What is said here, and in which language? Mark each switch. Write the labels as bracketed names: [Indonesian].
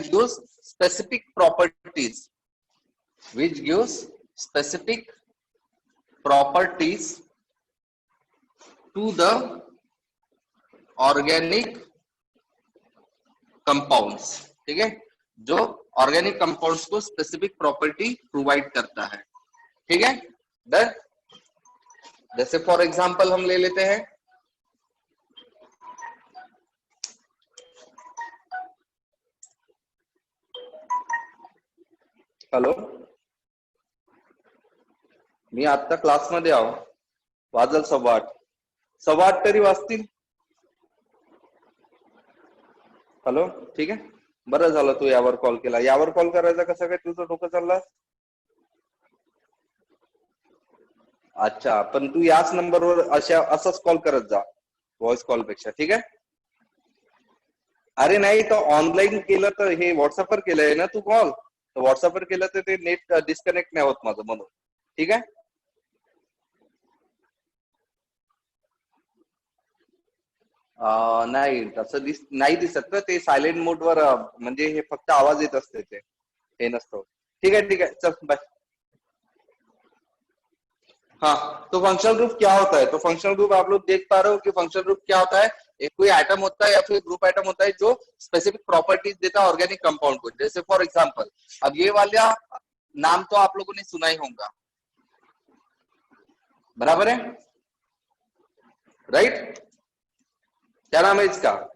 [English] Which gives specific properties, which gives specific properties to the organic compounds। [Hindi] ठीक है, जो organic compounds को specific property provide करता है। ठीक है, डन। जैसे फॉर एग्जांपल हम ले लेते [Marathi] हैं, हॅलो, मी आता क्लासमध्ये आहो, वाजल 8:15, 8:15 तरी वाजतील। हॅलो, ठीक आहे, बरं झालं तू यावर कॉल केला। यावर कॉल करायचा कसं काय तुझं डोकं चाललं? अच्छा, पण तू याच नंबरवर असाच कॉल करत जा, व्हॉइस कॉल पेक्षा। ठीक आहे, अरे नाही तो ऑनलाईन केलं तर हे व्हॉट्सअपवर केलंय ना तू कॉल, तर व्हॉट्सअपवर केलं तर ते नेट डिस्कनेक्ट नाही होत माझं, म्हणून। ठीक आहे, नाही तसं नाही दिसत ना ते, सायलेंट मोडवर म्हणजे हे फक्त आवाज येत असते, ते हे नसतं। ठीक आहे, चल बाय। [Hindi] हाँ, तो फंक्शनल ग्रुप क्या होता है? तो फंक्शनल ग्रुप आप लोग देख पा रहे हो कि फंक्शनल ग्रुप क्या होता है? एक कोई एटम होता है या फिर ग्रुप एटम होता है जो स्पेसिफिक प्रॉपर्टीज देता है ऑर्गेनिक कंपाउंड को। जैसे फॉर एग्जांपल, अब ये वाला नाम तो आप लोगों ने सुना ही होगा, बराबर है? राइट? क्या नाम है इसका?